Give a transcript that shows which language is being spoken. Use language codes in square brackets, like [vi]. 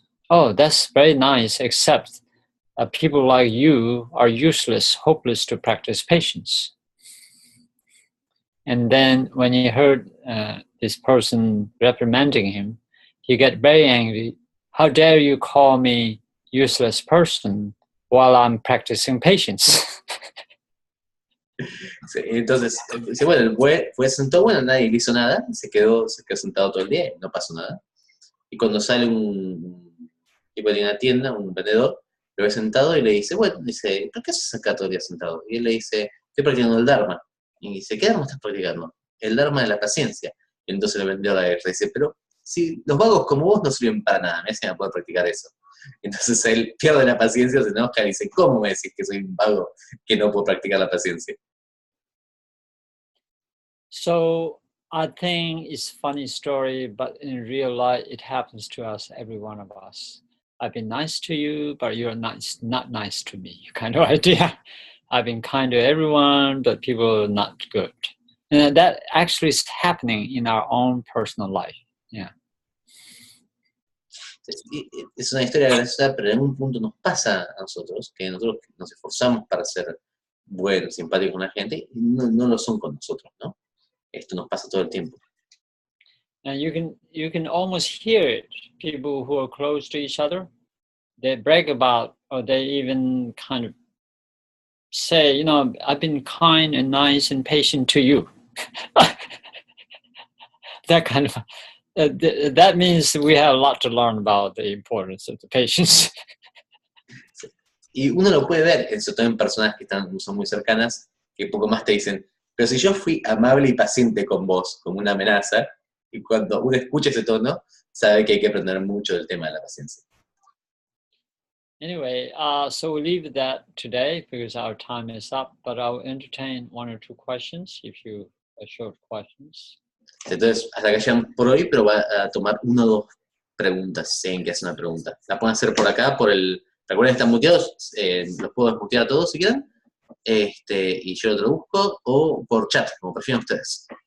[en] Oh, that's very nice, except people like you are useless, hopeless to practice patience. And then when he heard this person reprimanding him, he got very angry. How dare you call me useless person while I'm practicing patience? [es] Entonces, dice, bueno, fue sentado, bueno, nadie le hizo nada, se quedó sentado todo el día, no pasó nada. Y cuando sale un tipo de una tienda, un vendedor, lo ve sentado y le dice, bueno, dice, ¿por qué haces acá todo el día sentado? Y él le dice, estoy practicando el Dharma. Y dice, ¿qué Dharma estás practicando? El Dharma de la paciencia. Y entonces el vendedor le dice, pero si los vagos como vos no sirven para nada, me hacen a poder practicar eso. Entonces él pierde la paciencia, se enoja y dice, ¿cómo me decís que soy un vago que no puedo practicar la paciencia? [en] So I think it's a funny story, but in real life, it happens to us, every one of us. I've been nice to you, but you're not nice to me, kind of idea. I've been kind to everyone, but people are not good. And that actually is happening in our own personal life. Yeah. [es] Es una historia graciosa, pero en algún punto nos pasa a nosotros, que nosotros nos esforzamos para ser buenos, simpáticos con la gente, y no lo son con nosotros, ¿no? Esto nos pasa todo el tiempo. [en] And you can almost hear it. People who are close to each other, they brag about, or they even kind of say, you know, I've been kind and nice and patient to you. That kind of, that means we have a lot to learn about the importance of the patience. [es] Y uno lo puede ver, sobre todo en personas que son muy cercanas, que poco más te dicen, pero si yo fui amable y paciente con vos, como una amenaza, y cuando uno escucha ese tono, sabe que hay que aprender mucho del tema de la paciencia. [en] Anyway, so we'll leave that today because our time is up, but I'll entertain one or two questions if you have short questions. [es] Entonces, hasta que llegan por hoy, pero va a tomar una o dos preguntas, si alguien que hace una pregunta. La pueden hacer por acá, recuerden que están muteados, los puedo desmutear a todos si quieren, y yo lo traduzco, o por chat, como prefieran ustedes.